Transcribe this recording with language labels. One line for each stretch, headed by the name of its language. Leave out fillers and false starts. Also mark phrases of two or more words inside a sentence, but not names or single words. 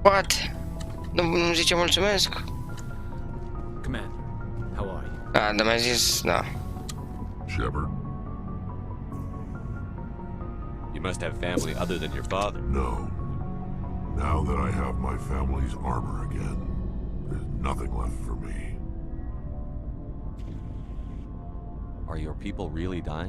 English: What?
Romanian: Nu zice mulțumesc?
English: Commander, how are you?
Romanian: Ah, dar mi-a zis, da.
English: Shepard? You must have family other than your father. No. Now that I have my family's armor again, there's nothing left for me. Are your people really dying?